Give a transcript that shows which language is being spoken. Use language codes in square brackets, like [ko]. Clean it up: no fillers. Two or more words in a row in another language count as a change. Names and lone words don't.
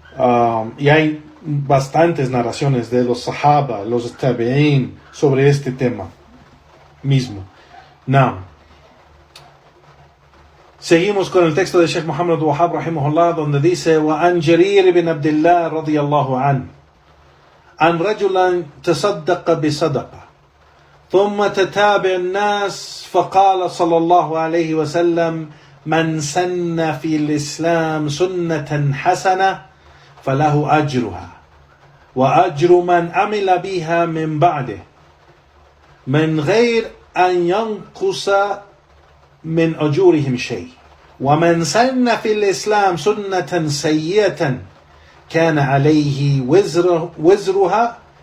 [es] Y hay bastantes narraciones de los sahaba, los tabi'in, sobre este tema mismo. Seguimos con el texto de Sheikh Muhammad Wahab rahimahullah, donde dice: [ar] وعن جرير بن عبد الله رضي الله عنه عن رجل تصدق بصدقة ثم تتابع الناس فقال صلى الله عليه وسلم: من سن في الإسلام سنة حسنة فله أجرها وأجر من عمل بها من بعده من غير أن ينقص من أجورهم شيء ومن سن في الإسلام سنة سيئة كان عليه وزرها